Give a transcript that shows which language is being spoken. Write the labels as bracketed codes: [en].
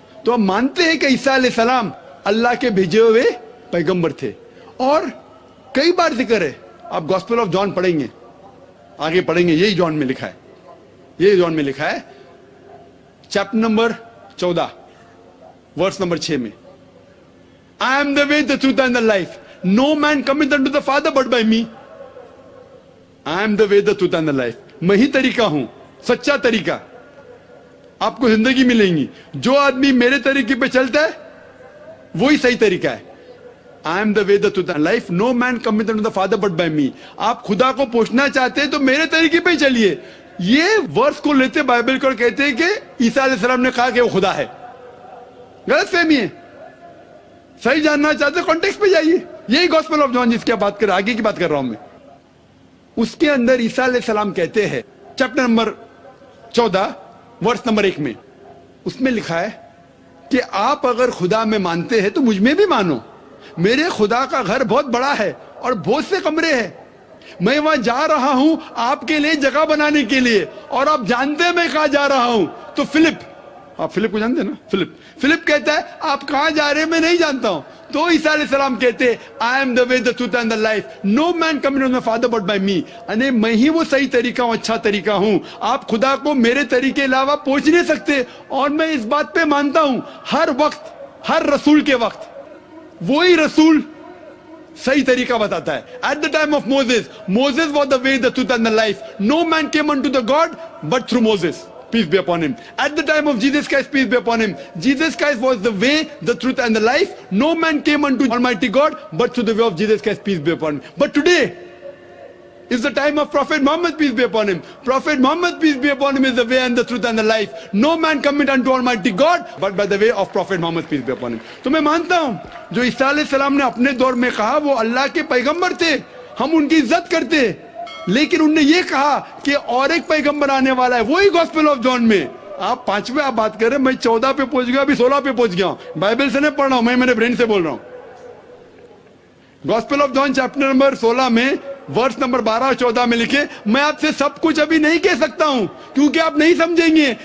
[ur] تو ہم مانتے ہیں کہ عیسیٰ علیہ السلام اللہ کے بھیجے ہوئے پیغمبر تھے, اور کئی بار ذکر ہے. آپ گاسپل آف جان پڑھیں گے, آگے پڑھیں گے, یہی جان میں لکھا ہے, یہی جان میں لکھا ہے چیپٹر نمبر 14 ورس نمبر 6 میں, [en] I am the way, the truth and the life. No man cometh unto the Father but by me. I am the way, the truth and the life. [ur] میں ہی طریقہ ہوں, سچا طریقہ. آپ کو زندگی ملیں گی. جو آدمی میرے طریقے پہ چلتا ہے وہی صحیح طریقہ ہے. [en] I am the way, the truth and life. No man cometh unto the Father but by me. [ur] آپ خدا کو پوچھنا چاہتے ہیں تو میرے طریقے پہ ہی چلیے. یہ ورس کو لیتے بائبل کو کہتے ہیں کہ عیسیٰ علیہ السلام نے کہا کہ وہ خدا ہے. غلط فہمی ہے. صحیح جاننا چاہتے ہیں کانٹیکسٹ پہ جائیے. یہی گاسپل آف جان جس کی بات کر, آگے کی بات کر رہا ہوں میں, اس کے اندر عیسیٰ علیہ السلام کہتے ہیں چیپٹر نمبر 14 ورس نمبر 1 میں, اس میں لکھا ہے کہ آپ اگر خدا میں مانتے ہیں تو مجھ میں بھی مانو. میرے خدا کا گھر بہت بڑا ہے اور بہت سے کمرے ہیں. میں وہاں جا رہا ہوں آپ کے لیے جگہ بنانے کے لیے, اور آپ جانتے ہیں میں کہاں جا رہا ہوں. تو فلپ, آپ فلپ کو جانتے ہیں نا, فلپ کہتا ہے آپ کہاں جا رہے ہیں میں نہیں جانتا ہوں. تو عیسیٰ علیہ السلام کہتے ہیں [en] I am the way, the truth and the life. No man cometh unto the Father but by me. [ur] یعنی میں ہی وہ صحیح طریقہ ہوں, اچھا طریقہ ہوں. آپ خدا کو میرے طریقے علاوہ پہنچ نہیں سکتے. اور میں اس بات پہ مانتا ہوں ہر وقت, ہر رسول کے وقت وہی رسول صحیح طریقہ بتاتا ہے. [en] At the time of Moses, Moses was the way, the truth and the life. No man came unto the God but through Moses. Peace be upon him. At the time of Jesus Christ, peace be upon him. Jesus Christ was the way, the truth and the life. No man came unto Almighty God but through the way of Jesus Christ, peace be upon him. But today is the time of Prophet Muhammad, peace be upon him. Prophet Muhammad, peace be upon him, is the way and the truth and the life. No man cometh unto Almighty God but by the way of Prophet Muhammad, peace be upon him. [ur] تو میں مانتا ہوں جو عیسیٰ علیہ السلام نے اپنے دور میں کہا وہ اللہ کے پیغمبر تھے, ہم ان کی عزت کرتے. لیکن انہوں نے یہ کہا کہ اور ایک پیغمبر آنے والا ہے, وہی گاسپل آف جان میں. آپ 5ویں آپ بات کر رہے ہیں, میں 14 پہ پہنچ گیا, ابھی 16 پہ پہنچ گیا ہوں. بائبل سے نہیں پڑھ رہا ہوں میں, میرے برین سے بول رہا ہوں. Gospel of John chapter number 16 میں ورس نمبر 12 اور 14 میں لکھے, میں آپ سے سب کچھ ابھی نہیں کہہ سکتا ہوں کیونکہ آپ نہیں سمجھیں گے.